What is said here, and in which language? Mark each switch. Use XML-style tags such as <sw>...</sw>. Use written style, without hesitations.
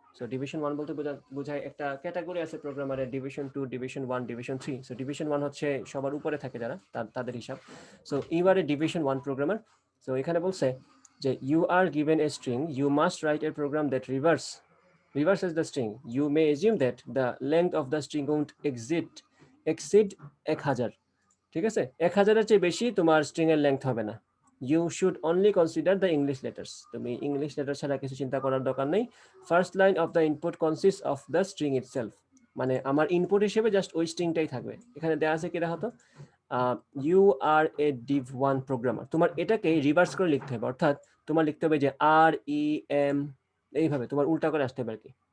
<bn>So division 1 বলতে বোঝায় একটা ক্যাটাগরি আছে প্রোগ্রামারের, division 2, division 1, division 3। So division 1 হচ্ছে সবার উপরে থাকে যারা, তাদের হিসাব।</bn> <en>So you are a division 1 programmer.</en> <bn>So এখানে বলছে যে</bn> <en>You are given a string, you must write a program that reverses the string. You may assume that the length of the string won't exceed 1000।</en> <bn>ঠিক আছে, 1000-এর চেয়ে বেশি তোমার string এর length হবে না।</bn> <en>You should only consider the English letters.</en> <bn>তুমি English letter ছাড়া কিছু চিন্তা করার দরকার নেই।</bn> <en>first line of the input consist of the string itself,</en> <bn>মানে আমার ইনপুট হিসেবে জাস্ট ওই স্ট্রিংটাই থাকবে। এখানে দেওয়া আছে কি দেখা হতো,</bn> <en>you are a div1 programmer,</en> <bn>তোমার এটাকে রিভার্স করে লিখতে হবে, অর্থাৎ তোমার লিখতে হবে যে আর ই এম, এইভাবে তোমার উল্টা করে আসতে হবে আর কি।</bn>